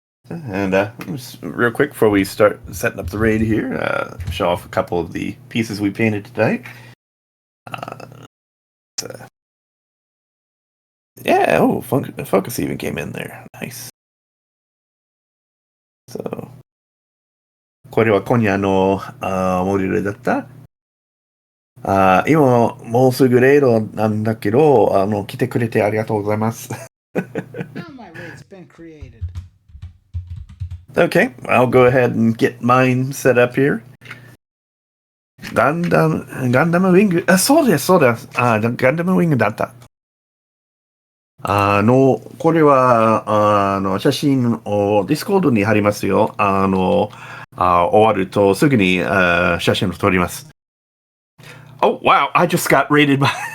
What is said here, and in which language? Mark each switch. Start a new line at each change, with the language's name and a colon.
English: And just real quick before we start setting up the raid here, show off a couple of the pieces we painted tonight. Yeah, oh, Focus even came in there. Nice.
Japanese: So, これは今夜のモデルだった今もうすぐレイドなんだけど、来てくれてありがとうございます。
English: Now my raid's been created. Okay, I'll go ahead and get mine set up here.
Japanese: ガンダムウィング、あ、そうです、そうです。ガンダムウィングだった。これは、写真をディスコードに貼りますよ。終わるとすぐに写真を撮ります。
English: Oh, wow, I just got raided by...